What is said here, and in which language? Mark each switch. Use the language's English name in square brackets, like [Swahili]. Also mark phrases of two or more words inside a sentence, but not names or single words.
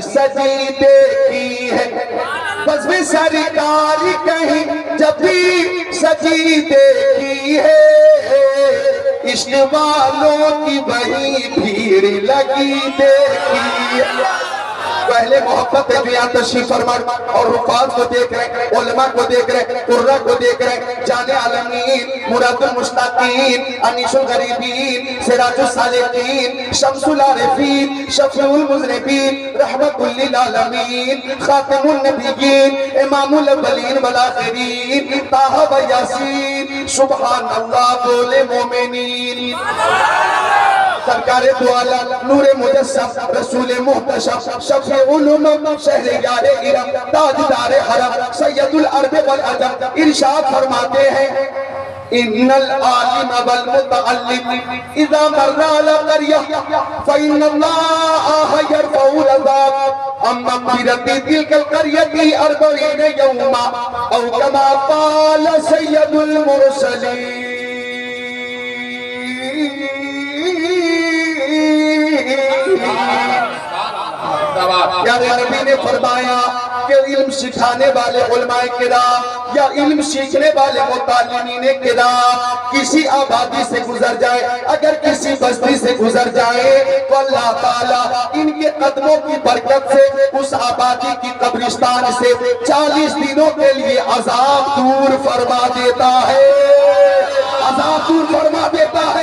[Hindi] सजी देखी है, बज़्म सरकार कहीं जब भी सजी देखी है, इश्क वालों की वही भीड़ लगी देखी। पहले मोहब्बत है जो यहाँ तशरीफ फरमा और रुफात को देख रहे, उलमा को देख रहे, कुर्रा को देख रहे, जाने आलमीन, [Arabic] مراد المشتاقين، أنيس الغريبين، سراج السالكين، شمس العارفين، شفيع المذنبين، رحمة للعالمين, خاتم النبيين، إمام الأولين والآخرين، طه ويس، سبحان الله [Hindi] बोले मोमिनीन। सरकारे दो आलम, नूरे मुजस्सम, रसूले मुहतशम, शफ़ीउल उम्म, शहरयारे इरम, ताजदारे हरम, सैयदुल अरब वल अजम इरशाद फरमाते हैं [Arabic] إن العالم والمتعلم إذا مرا على قرية فإن الله يرفع العذاب عمّا مغفرة تلك القرية أربعين يوما أو كما قال سيد المرسلين. [Hindi] प्यारे नबी ने फरमाया कि इल्म सिखाने वाले उलमाए किराम या इल्म सीखने वाले मुतालिमीने किराम किसी आबादी से गुजर जाए, अगर किसी बस्ती से गुजर जाए तो अल्लाह ताला इनके कदमों की बरकत से उस आबादी की कब्रिस्तान से 40 दिनों के लिए अजाब दूर फरमा देता है, अजाब दूर फरमा देता है।